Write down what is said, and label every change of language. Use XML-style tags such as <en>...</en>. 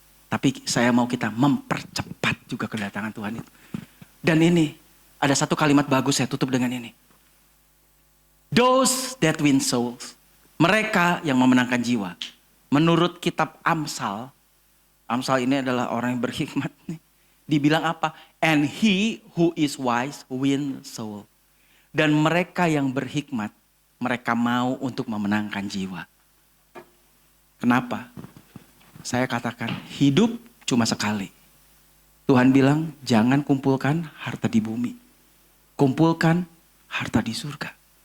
<id>Tapi saya mau kita mempercepat juga kedatangan Tuhan itu. Dan ini, ada satu kalimat bagus saya tutup dengan ini.</id> <en>Those that win souls.</en> <id>Mereka yang memenangkan jiwa. Menurut kitab Amsal. Amsal ini adalah orang yang berhikmat nih. Dibilang apa?</id> <en>And he who is wise win soul.</en> <id>Dan mereka yang berhikmat, mereka mau untuk memenangkan jiwa. Kenapa? Saya katakan, hidup cuma sekali. Tuhan bilang, jangan kumpulkan harta di bumi. Kumpulkan harta di surga.</id>